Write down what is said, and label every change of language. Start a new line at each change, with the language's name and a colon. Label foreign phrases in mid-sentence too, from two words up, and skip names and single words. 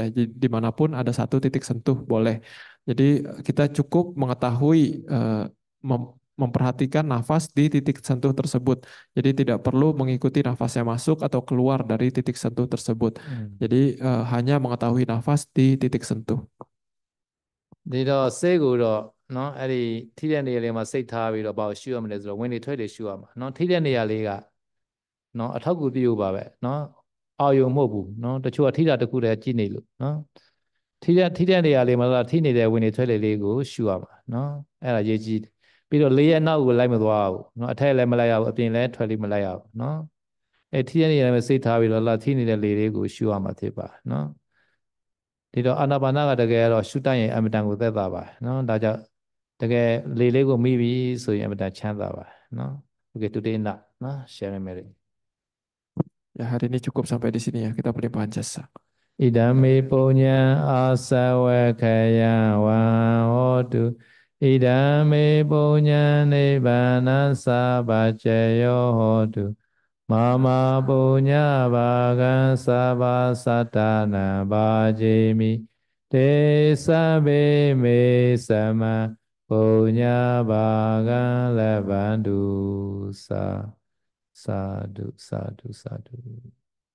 Indonesian: Jadi dimanapun ada satu titik sentuh boleh. Jadi kita cukup mengetahui memperhatikan nafas di titik sentuh tersebut. Jadi tidak perlu mengikuti nafasnya masuk atau keluar dari titik sentuh tersebut. Jadi hanya mengetahui nafas di titik sentuh.
Burmese: ဒီတော့စိတ်ကိုတော့နော်အဲ့ဒီထိတဲ့နေရာလေးမှာစိတ်ထားပြီးတော့ဘာကိုရှုရမလဲဆိုတော့ဝင်နေထွက်နေရှုရမှာနော်ထိတဲ့နေရာလေးကနော်အထောက်ကူပြုပါပဲနော် အာယုံမဟုတ်ဘူးနော်တချို့ကထိတာတစ်ခုတည်းကြည့်နေလို့နော်ထိတဲ့နေရာလေးမှာတော့ထိနေတဲ့ဝင်နေထွက်လေလေးကိုရှုရမှာနော်အဲ့ဒါရေးကြည့်ပြီးတော့လေးရဲ့နောက်ကိုလိုက်မသွားဘူးနော်အထက်လည်းမလိုက်ရဘူးအပြင်လည်းထွက်လေးမလိုက်ရဘူးနော်အဲ့ထိတဲ့နေရာမှာစိတ်ထားပြီးတော့လာထိနေတဲ့လေလေးကိုရှုရမှာဖြစ်ပါနော် ဒီတော့အာနာပါနကတကယ်တော့ရှုတတ်ရင်အမတန်ကိုသက်သာပါနော်ဒါကြောင့်တကယ်လေလေးကိုမိပြီဆိုရင်အမတန်ချမ်းသာပါနော်
English: Okay today enough
Burmese: နော်
English: sharing merit
Indonesian: Ya, hari ini cukup sampai di sini ya, kita pelimpahan jasa.
Pali: ဣဒံမေပုညံအာသဝခယံဝံဟောတုဣဒံမေပုညံနိဗ္ဗာနံသဗ္ဗจယောဟောတုမမပုညဘာကံသဗ္ဗသတ္တနံဘာจิမိတေသဗ္ဗေမေသမံပုညဘာကံလဗ္ဗန္တုသာသာဓုသာဓုသာဓု